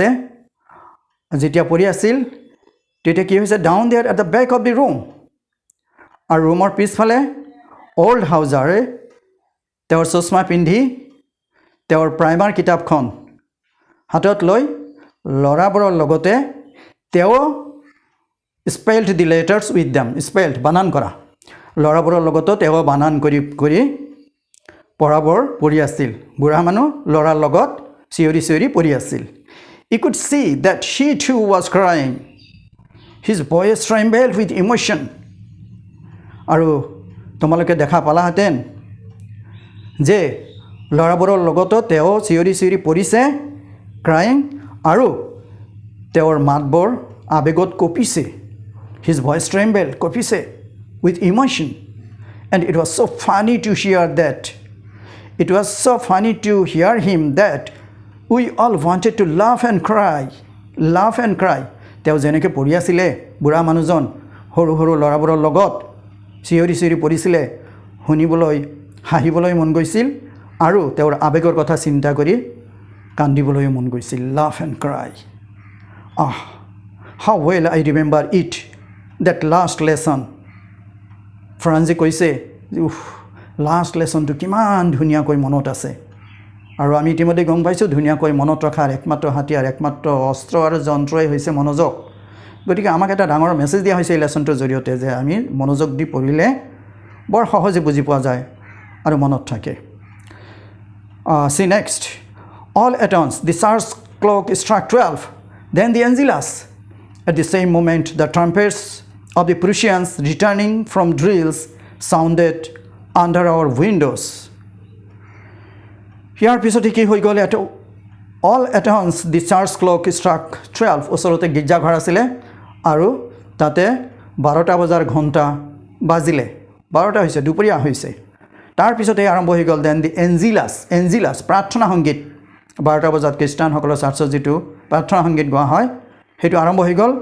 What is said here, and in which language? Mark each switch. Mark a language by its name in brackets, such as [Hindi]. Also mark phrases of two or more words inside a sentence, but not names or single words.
[Assamese] যেতিয়া পঢ়ি আছিল তেতিয়া কি হৈছে, [English] down there at the back of the room, [Assamese] আৰু ৰুমৰ পিছফালে অল্ড হাউজাৰে তেওঁৰ চশমা পিন্ধি তেওঁৰ প্ৰাইমাৰ কিতাপখন হাতত লৈ ল'ৰাবোৰৰ লগতে তেওঁ [English] spelled the letters with them, [Assamese] স্পেল্ড বানান কৰা, ল'ৰাবোৰৰ লগতো তেওঁ বানান কৰি পঢ়াবোৰ পঢ়ি আছিল। বুঢ়া মানুহ ল'ৰাৰ লগত চিঞৰি পঢ়ি আছিল। [English] You could see that she too was crying. His voice trembled with emotion. [Assamese] আৰু তোমালোকে দেখা পালাহেঁতেন যে ল'ৰাবোৰৰ লগতো তেওঁ চিঞৰি পঢ়িছে, ক্ৰাইং, আৰু তেওঁৰ মাতবোৰ আবেগত কঁপিছে। [English] His voice trembled, কঁপিছে with emotion. And it was so funny to hear that. It was so funny to hear him that we all wanted to laugh and cry. [Assamese] তেওঁ যেনেকৈ পঢ়ি আছিলে, বুঢ়া মানুহজন সৰু ল'ৰাবোৰৰ লগত চিঞৰি পঢ়িছিলে, শুনিবলৈ হাঁহিবলৈ মন গৈছিল, আৰু তেওঁৰ আবেগৰ কথা চিন্তা কৰি কান্দিবলৈ মন গৈছিল। [English] laugh and cry. How well I remember it, that last lesson. [Assamese] ফ্ৰান্সে কৈছে, লাষ্ট লেছনটো কিমান ধুনীয়াকৈ মনত আছে। আৰু আমি ইতিমধ্যে গম পাইছোঁ ধুনীয়াকৈ মনত ৰখাৰ একমাত্ৰ হাতিয়াৰ, একমাত্ৰ অস্ত্ৰ আৰু যন্ত্ৰই হৈছে মনোযোগ। গতিকে আমাক এটা ডাঙৰ মেছেজ দিয়া হৈছে এই লেছনটোৰ জৰিয়তে যে আমি মনোযোগ দি পঢ়িলে বৰ সহজে বুজি পোৱা যায় আৰু মনত থাকে। [English] See next. All at once the church clock struck 12. Then the Angelus. At the same moment the trumpets of the Prussians returning from drills sounded under our windows. [Assamese] ইয়াৰ পিছতে কি হৈ গ'ল, [English] all at once the church clock struck 12. [Assamese] ওচৰতে গীৰ্জাঘৰ আছিলে আৰু তাতে 12টা বজাৰ ঘণ্টা বাজিলে। 12টা হৈছে, দুপৰীয়া হৈছে। তাৰপিছতে আৰম্ভ হৈ গ'ল [English] then the Angelus, [Assamese] প্ৰাৰ্থনা সংগীত। 12টা বজাত খ্ৰীষ্টানসকলৰ চাৰ্চত যিটো প্ৰাৰ্থনা সংগীত গোৱা হয় সেইটো আৰম্ভ হৈ গ'ল।